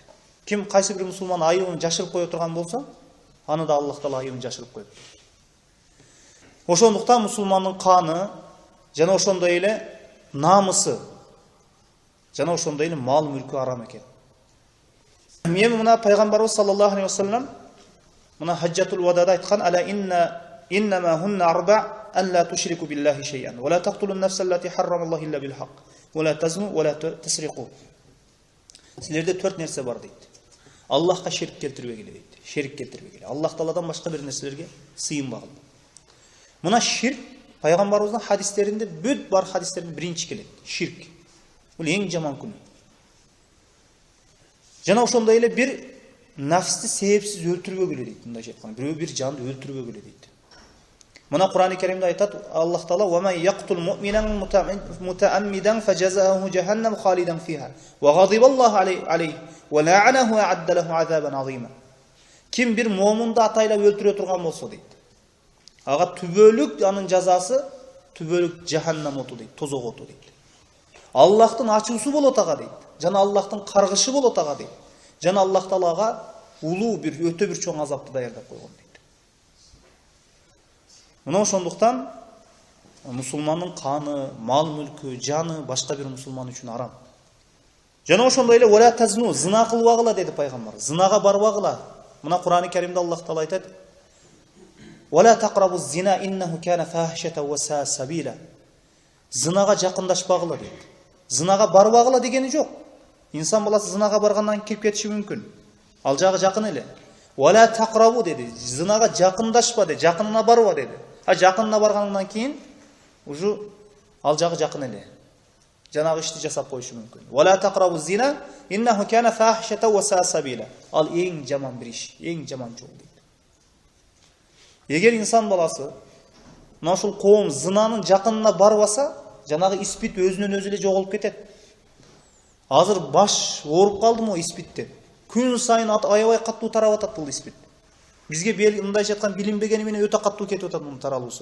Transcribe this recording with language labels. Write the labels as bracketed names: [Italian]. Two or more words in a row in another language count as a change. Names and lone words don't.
[Kyrgyz] Ким кайсы бир мусулман айыбын жашырып кое турган болсо, аны да Аллах Таала айыбын жашырып коет. Ошондуктан мусулмандын каны жана ошондой эле намысы жана ошондой эле мал мүлкү арам экен. Эми мына пайгамбарыбыз [Arabic] صلى الله عليه وسلم [Kyrgyz] мына хаджатул вадада айткан: [Arabic] "ألا إنما هن أربع أن لا تشركوا بالله شيئا ولا تقتلوا النفس التي حرم الله إلا بالحق ولا تزنوا ولا تسرقوا." [Kyrgyz] Силерде 4 нерсе бар дейт. Аллахка ширк келтирбегиле дейт. Ширк келтирбегиле. Аллах Тааладан башка бир нерселерге сыйынбагыла. Мына ширк пайгамбарыбыздын хадистеринде бүт бар хадистердин биринчи келет. Ширк. Бул эң жаман күнөө. Жана ошондой эле бир нафсты себепсиз өлтүрбөгүлө дейт. Мындай айткан, бирөө бир жанды өлтүрбөгүлө дейт. Мына Кур'ан-ы Керимде айтат, [Arabic] Аллах Таала: "ومن يقتل مؤمنا متعمدا فجزاؤه جهنم خالدا فيها وغضب الله عليه ولعنه وأعد له عذابا عظيما." [Kyrgyz] Ким бир момунду атайлап өлтүрө турган болсо дейт, ага түбөлүк анын жазасы түбөлүк жаханнам оту дейт, тозок оту дейт. Аллахтын ачуусу болот ага дейт. Жана Аллахтын каргышы болот ага дейт. Жана Аллах Таалага улуу бир өтө бир чоң азапты даярдап койгон дейт. Мына ошондуктан мусулмандын каны, мал мүлкү, жаны башка бир мусулман үчүн арам. Жана ошондой эле [Arabic] ولا تزنوا, [Kyrgyz] зына кылбагыла деди пайгамбар. Зынага барбагыла. Мына Кур'ан-ы Керимде Аллах Таала айтат: [Arabic] "ولا تقربوا الزنا إنه كان فاحشة وساء سبيلا." [Kyrgyz] Зынага жакындашпагыла дейт. Зынага барбагыла дегени жок. Инсан баласы зынага баргандан кирип кетиши мүмкүн. Ал жагы жакын эле. [Arabic] ولا تقربوا [Kyrgyz] деди. Зынага жакындашпа деди, жакынына барба деди. Жакынына баргандан кийин уже ал жагы жакын эле. Жанагы ишти жасап коюшу мүмкүн. [Arabic] ولا تقربوا الزنا إنه كان فاحشة وساء سبيلا. [Kyrgyz] Ал эң жаман бир иш, эң жаман жол дейт. Эгер инсан баласы мына ушул коом зынанын жакынына барбаса, жанагы испит өзүнөн өзү эле жоголуп кетет. Азыр баш ооруп калдымы испиттен? Күн сайын аябай каттуу тарап атат бул испит. Бизге мындайча айткан билинбегени менен өтө каттуу кетип атат мунун таралуусу.